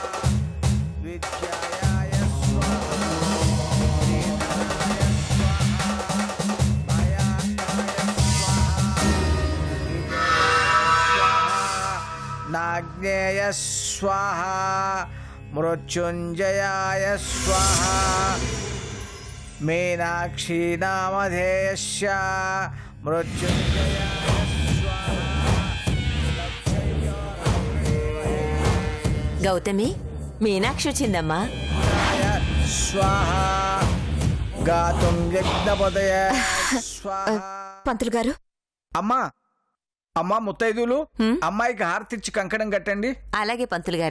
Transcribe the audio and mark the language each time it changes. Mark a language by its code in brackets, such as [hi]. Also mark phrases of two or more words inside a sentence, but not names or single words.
[sa] विद्याय स्वाहा श्रीधराय स्वाहा नाग्नेय स्वाहा मृत्युंजयाय स्वाहा मीनाक्षी नामधेयस्य मृत्युंजयाय [te] గౌతమి మీనాక్షి వచ్చిందమ్మా. [sa] स्वाहा गातुं यज्ञपदय स्वाहा [te] పంతులు గారు, అమ్మా అమ్మా ముత్తైదులు అమ్మాయికి హారతిచ్చి కంకణం కట్టండి. అలాగే పంతులు గారు.